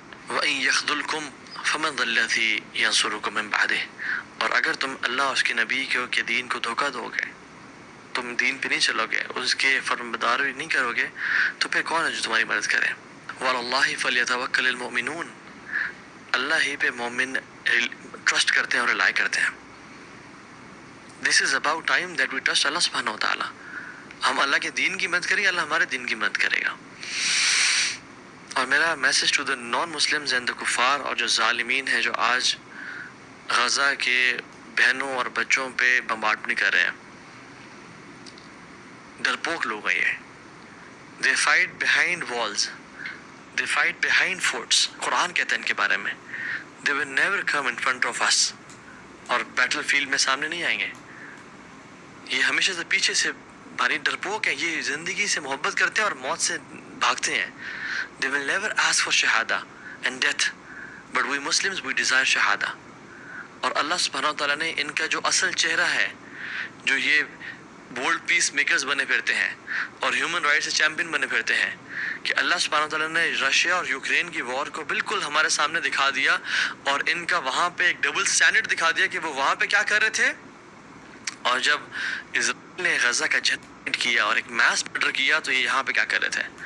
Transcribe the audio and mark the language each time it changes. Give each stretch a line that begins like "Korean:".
Arabic: وَإِن يَخْذُلْكُمْ فَمَنْ ذَا الَّذِي يَنصُرُكُم مِّن بَعْدِهِ,
Urdu: اور اگر تم اللہ اور اس کے نبی کے دین کو دھوکہ دو گے, تم دین پہ نہیں چلو گے, اس کے فرمانبرداری نہیں کرو گے, تو پھر کون ہے جو تمہاری مدد کرے؟
Arabic: وَعَلَى اللَّهِ فَلْيَتَوَكَّلِ الْمُؤْمِنُونَ,
Urdu: اللہ ہی پہ مومن ٹرسٹ کرتے ہیں اور ریلائی کرتے ہیں.
English: This is about time that we trust Allah subhanahu wa ta'ala.
Urdu: ہم اللہ کے دین کی مدد کریں گے, اللہ ہمارے دین کی مدد کرے گا. اور میرا
English: message to the non Muslims and the
Urdu: کفار, اور جو ظالمین ہیں جو آج غزہ کے بہنوں اور بچوں پہ بمبارڈمنٹ کر رہے ہیں, ڈرپوک لوگ ہیں یہ.
English: They fight behind walls, they fight behind forts.
Urdu: قرآن کہتا ہے ان کے بارے میں,
English: they will never come in front of us,
Urdu: اور بیٹل فیلڈ میں سامنے نہیں آئیں گے. یہ ہمیشہ سے پیچھے سے بھاری ڈرپوک ہیں. یہ زندگی سے محبت کرتے ہیں اور موت سے بھاگتے ہیں.
English: They will never ask for shahada and death, but we Muslims we desire shahada.
Urdu: اور اللہ سبحانہ وتعالیٰ نے ان کا جو اصل چہرہ ہے, جو یہ بولڈ پیس میکرز بنے پھرتے ہیں اور ہیومن رائٹس سے چیمپئن بنے پھرتے ہیں, کہ اللہ سبحانہ وتعالیٰ نے رشیا اور یوکرین کی وار کو بالکل ہمارے سامنے دکھا دیا, اور ان کا وہاں پہ ایک ڈبل سٹینڈرڈ دکھا دیا کہ وہ وہاں پہ کیا کر رہے تھے, اور جب اسرائیل نے غزہ کا جہاد کیا اور ایک میس مرڈر کیا تو یہ یہاں پہ کیا کر رہے تھے.